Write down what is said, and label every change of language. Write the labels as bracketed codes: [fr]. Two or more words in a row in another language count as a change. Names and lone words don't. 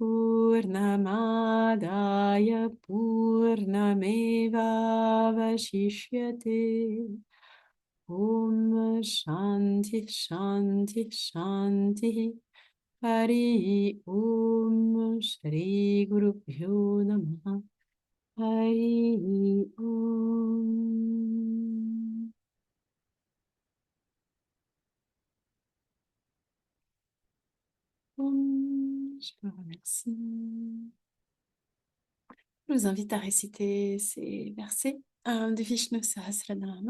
[sa] पूर्णमादाय पूर्णमेवावशिष्यते ॐ शान्ति शान्ति शान्तिः हरिः ॐ श्रीगुरुभ्यो नमः हरिः ॐ [fr] Je vous remercie. Je vous invite à réciter ces versets de Vishnu Sahasranama.